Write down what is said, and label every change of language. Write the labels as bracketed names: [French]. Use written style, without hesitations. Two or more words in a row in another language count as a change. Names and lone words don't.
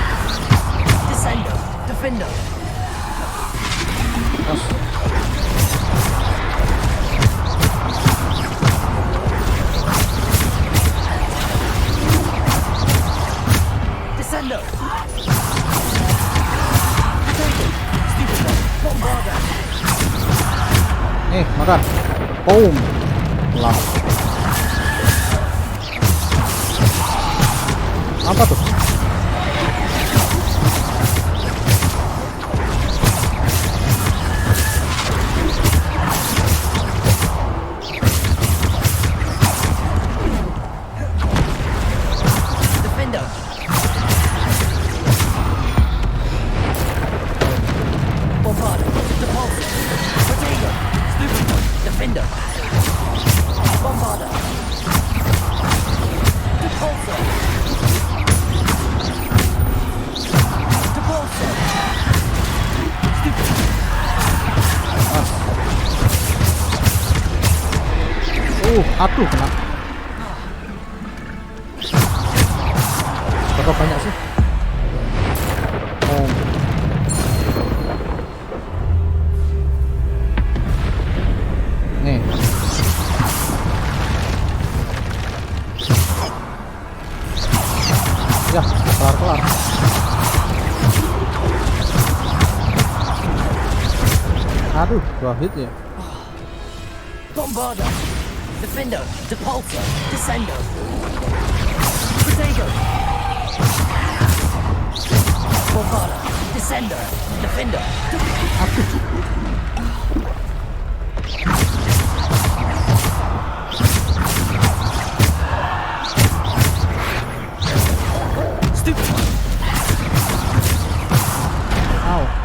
[Latin] Descendo. Defendo. Descendo. Bombarda. [Indonesian] Makan. Boom. Lah. Apa tuh? [Latin] Defendo. Bombarda. Depulsor. Protego. Stupid. Defendo. Bombarda. Depulsor. [Indonesian] Aduh, kena. Berapa banyak sih? Oh. Nih. Ya, kelar-kelar. Aduh, 2 hit ya. [Latin] Bombarda. Defendo. Depulsor. Descendo. Protego. Bombarda. Descendo. Defendo. [English] Stupid one. Ow.